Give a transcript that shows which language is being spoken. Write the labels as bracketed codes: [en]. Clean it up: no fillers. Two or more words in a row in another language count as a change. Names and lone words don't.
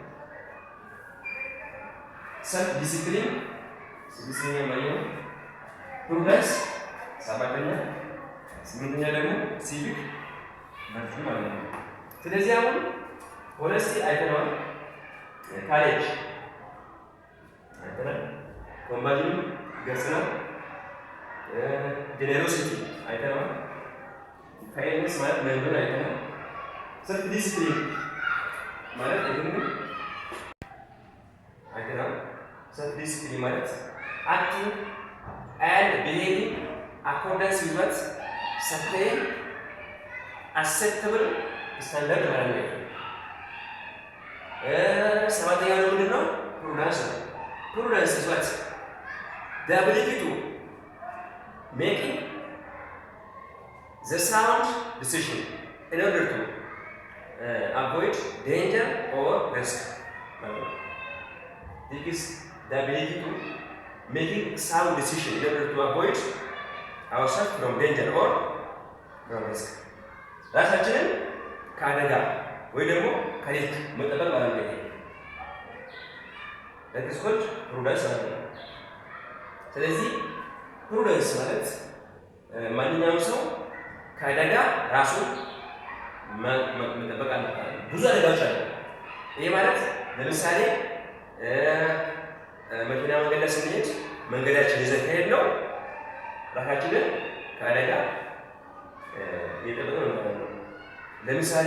[en] self discipline [am] ስድስተኛ ላይ ነው። ፕሩደንስ ሰባተኛ፣ ስምንተኛ ደግሞ [en] civic virtue [am] ማለት ነው። ስለዚህ አሁን ሆነስቲ አይተነዋል፣ ካሬጅ አይተናል፣ ኮምባይን ገጽናል፣ ጄኔሮሲቲ አይተነዋል፣ ፌርነስ ማለት ምን አይተናል፣ [en] self discipline [am] ማለት ይሄንን አይተናል። [en] self discipline [am] ማለት [en] acting and behaving accordance with what certain acceptable standard [am] ማለት ነው። ሰባተኛው ነው ምንድን ነው? [en] prudence ነው። prudence is what? The ability to making the sound decision in order to avoid danger or risk. This is the ability to making sound decision in order to avoid ourselves from danger or from risk. [am] ራሳችንን ከአደጋ ወይ ደግሞ ከሪስክ መጠበቅ ማለት ነው። [en] that is called prudence [am] ማለት ነው። ስለዚህ prudence ማለት ማንኛውም ሰው ከአደጋ ራሱን መጠበቅ አለበት። ብዙ አደጋዎች አሉ። ይሄ ማለት ለምሳሌ መኪና መንገድ ላይ ስንሄድ መንገዳችን ይዘን ከሄድነው ራሳችንን ከአደጋ እየጠበቅን ነው ማለት ነው። ለምሳሌ